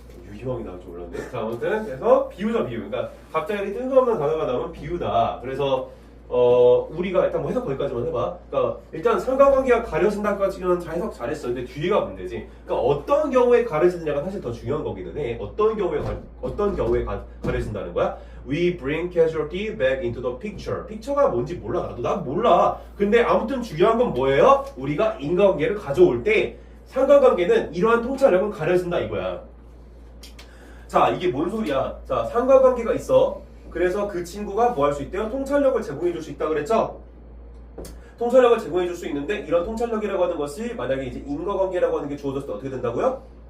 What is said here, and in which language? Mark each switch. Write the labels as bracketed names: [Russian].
[Korean] 유희왕이 나올 줄 몰랐네. 자, 아무튼 그래서 비유다 비유. 그러니까 갑자기 뜬금없는 단어가 나오면 비유다. 그래서 우리가 일단 뭐 해석 거기까지만 해봐. 그러니까 일단 상관관계가 가려진다까지는 잘 해석 잘했어. 근데 뒤가 문제지. 그러니까 어떤 경우에 가려지느냐가 사실 더 중요한 거기는 해. 어떤 경우에 가려진다는 거야? [English] We bring causality back into the picture. [Korean] 픽처가 뭔지 몰라. 나도 난 몰라. 근데 아무튼 중요한 건 뭐예요? 우리가 인과관계를 가져올 때 상관관계는 이러한 통찰력은 가려진다 이거야. 자, 이게 뭔 소리야? 자, 상관관계가 있어. 그래서 그 친구가 뭐 할 수 있대요? 통찰력을 제공해 줄 수 있다 그랬죠? 통찰력을 제공해 줄 수 있는데 이런 통찰력이라고 하는 것이 만약에 이제 인과관계라고 하는 게 주어졌을 때 어떻게 된다고요?